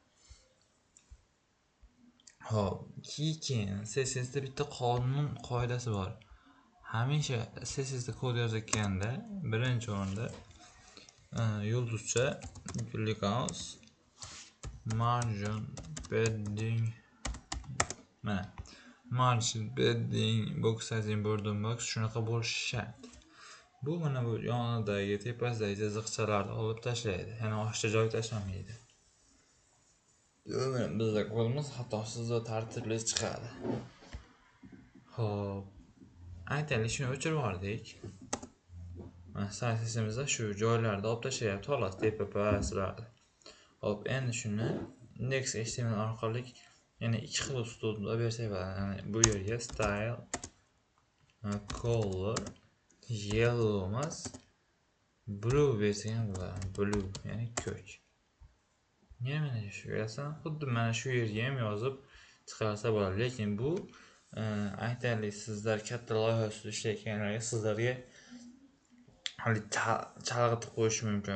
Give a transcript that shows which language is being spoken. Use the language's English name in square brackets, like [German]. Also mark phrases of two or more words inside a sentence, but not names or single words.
[Uzbek] Xo'p, keyin CSS da bitta qonun qoidasi bor. Hamisha CSS da kod yozayotganda birinchi o'rinda yulduzcha gulligos [English] margin padding, [Uzbek] mana [English] margin padding, box sizing, border box [Uzbek] shunaqa bo'lishi shart. Bu mana bu yonidagi tepasidagi chiziqchalarni olib tashlaydi, ya'ni boshqa joy tashlamaydi. Bizda kodimiz xatosiz va tartibli chiqadi. Xo'p, aytaylik, shuni o'chirib yubordik. Mana CSS'imizda shu joylarda olib tashlayapti, xolos, tepa pastlarda. Xo'p, endi shuni index.html orqali yana ikki xil uslubda bersak bo'ladi. Ya'ni bu yerga [English] style color yellow [Uzbek] emas, blue bersak ham bo'ladi. Blue ya'ni ko'k. Mana shu yerda xuddi mana shu yerga ham yozib chiqarsa bo'ladi, lekin bu aytaylik, sizlar katta loyiha ustida ishlayotganlarga sizlarga hali chalg'itib qo'yishi mumkin.